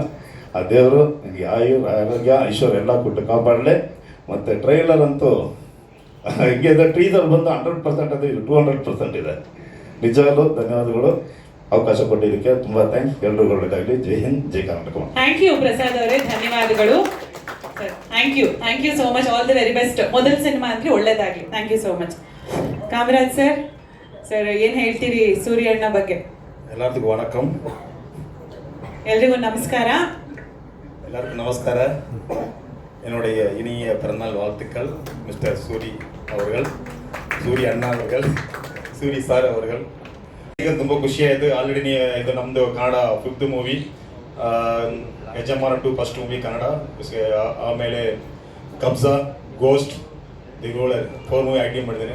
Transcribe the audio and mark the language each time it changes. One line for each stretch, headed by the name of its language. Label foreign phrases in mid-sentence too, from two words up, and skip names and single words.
Kannada: ಆ ದೇವರು ನಿಮಗೆ ಆರೋಗ್ಯ ಐಶ್ವರ್ಯ ಎಲ್ಲ ಕೊಟ್ಟು ಕಾಪಾಡಲಿ. ಮತ್ತು ಟ್ರೈಲರ್ ಅಂತೂ ಹೀಗೆ ಇದೆ, ಟ್ರೀಸರ್ ಬಂದು 100% ಅದು 200% ಇದೆ. ನಿಜವಾಗ್ಲೂ ಧನ್ಯವಾದಗಳು. ಅವಕಾಶ ಕೊಟ್ಟಿದ್ದಕ್ಕೆ ತುಂಬ ಥ್ಯಾಂಕ್ಸ್. ಎಲ್ರಿಗೂ ಒಳ್ಳೆಯದಾಗಲಿ. ಜೈ ಹಿಂದ್, ಜೈ ಕರ್ನಾಟಕ.
English: Thank you
Kannada: ಪ್ರಸಾದ್ ಅವರೇ, ಧನ್ಯವಾದಗಳು.
English: Thank you so much. All the very best.
Kannada: ಮೊದಲ ಸಿನಿಮಾ ಅಂದ್ರೆ ಒಳ್ಳೇದಾಗ್ಲಿ.
English: Thank you so much.
Kannada: ಕಾಮರಾಜ್ ಸರ್ ಏನ್ ಹೇಳ್ತೀರಿ ಸೂರ್ಯಣ್ಣ ಬಗ್ಗೆ?
Tamil: எல்லாத்துக்கும் வணக்கம்.
Kannada: ಎಲ್ರಿಗೂ ನಮಸ್ಕಾರ.
Tamil: எல்லாருக்கும் நமஸ்கார. என்னுடைய இனிய பிறந்தநாள் வாழ்த்துக்கள் மிஸ்டர் சூரி அவர்கள், ಸೂರಿ ಅಣ್ಣ ಅವர்கள், ಸೂರಿ ಸಾರ್ ಅವர்கள்.
Kannada: ಈಗ ತುಂಬ ಖುಷಿಯಾಯಿತು. ಆಲ್ರೆಡಿ ಇದು ನಮ್ಮದು ಕನ್ನಡ 5th ಮೂವಿ, ಯಜಮಾನ 2
English: first movie
Kannada: ಕನ್ನಡ. ಆಮೇಲೆ ಕಬ್ಜಾ, ಗೋಸ್ಟ್, ದಿ ರೋಲರ್ 4
English: movie acting
Kannada: ಮಾಡಿದ್ದೀನಿ.